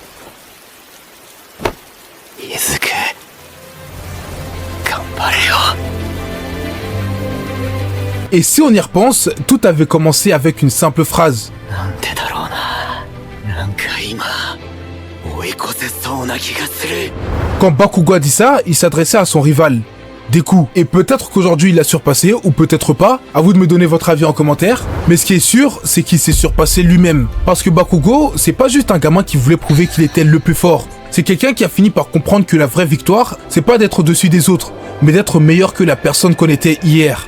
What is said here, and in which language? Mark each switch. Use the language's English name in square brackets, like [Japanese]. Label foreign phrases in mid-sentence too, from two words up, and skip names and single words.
[Japanese] イズク、頑張れよ。 [French] Et si on y repense, tout avait commencé avec une simple phrase. [Japanese] なんでだろうな。なんか今追い越せそうな気がする。 [French] Quand Bakugo a dit ça, il s'adressait à son rival, Deku. Et peut-être qu'aujourd'hui il l'a surpassé, ou peut-être pas, à vous de me donner votre avis en commentaire. Mais ce qui est sûr, c'est qu'il s'est surpassé lui-même. Parce que Bakugo, c'est pas juste un gamin qui voulait prouver qu'il était le plus fort. C'est quelqu'un qui a fini par comprendre que la vraie victoire, c'est pas d'être au-dessus des autres, mais d'être meilleur que la personne qu'on était hier.